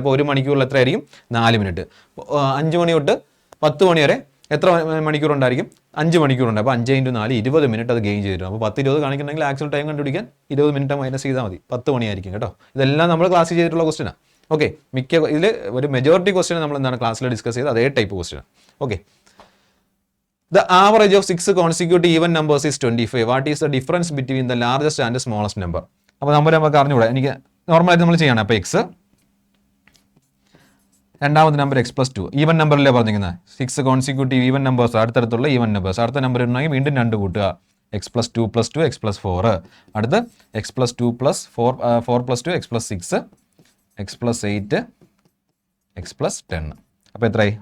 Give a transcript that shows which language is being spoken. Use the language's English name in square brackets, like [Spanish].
[Malayalam] അപ്പോൾ ഒരു മണിക്കൂറിൽ എത്രയായിരിക്കും? 4 മിനിറ്റ്. 5 മണി തൊട്ട് 10 മണി വരെ എത്ര മണിക്കൂറുണ്ടായിരിക്കും? 5 മണിക്കൂറുണ്ട്. അപ്പോൾ 5 × 4 20 മിനിറ്റ് അത് ഗെയിൻ ചെയ്തിട്ടുണ്ട്. അപ്പോൾ 10:20 കാണിക്കണമെങ്കിൽ ആക്ച്വൽ ടൈം കണ്ടുപിടിക്കാൻ 20 മിനിറ്റ് മൈനസ് ചെയ്താൽ മതി. 10 മണിയായിരിക്കും കേട്ടോ. ഇതെല്ലാം നമ്മൾ ക്ലാസ്സിൽ ചെയ്തിട്ടുള്ള ക്വസ്റ്റ്യനാണ്. ഓക്കെ, ഇതിൽ ഒരു മെജോറിറ്റി ക്വസ്റ്റ്യൻ നമ്മൾ എന്താണ് ക്ലാസ്സിൽ ഡിസ്കസ് ചെയ്ത് അതേ type question. [English] Okay, the average of 6 consecutive even numbers is 25. What is the difference between the largest and the smallest number? [Malayalam] അപ്പോൾ നമുക്ക് അറിഞ്ഞുകൂടാ. എനിക്ക് നോർമലായിട്ട് നമ്മൾ ചെയ്യണം. അപ്പോൾ എക്സ്, രണ്ടാമത്തെ നമ്പർ x+2 ഈവൻ നമ്പറിലേ പറഞ്ഞിരിക്കുന്നത്. 6 consecutive even numbers, അടുത്തടുത്തുള്ള even numbers. അടുത്ത നമ്പർ ഉണ്ടെങ്കിൽ വീണ്ടും 2 കൂട്ടുക. x+2 + 2 x+4. അടുത്ത് x+2 + 4 4+2 x+6 x+8 x+10. അപ്പോൾ എത്രയായി?